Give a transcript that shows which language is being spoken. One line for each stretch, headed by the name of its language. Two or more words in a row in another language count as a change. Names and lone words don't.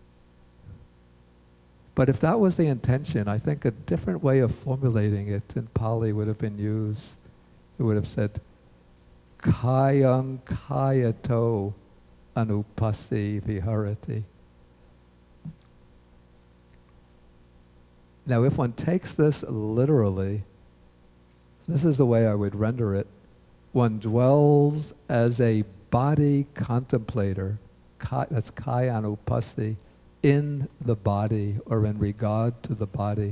English: But if that was the intention, I think a different way of formulating it in Pali would have been used. It would have said,
Pali: Kayang kayato anupasi viharati.
English: Now if one takes this literally, this is the way I would render it. One dwells as a body contemplator, that's kayanupasi, in the body or in regard to the body.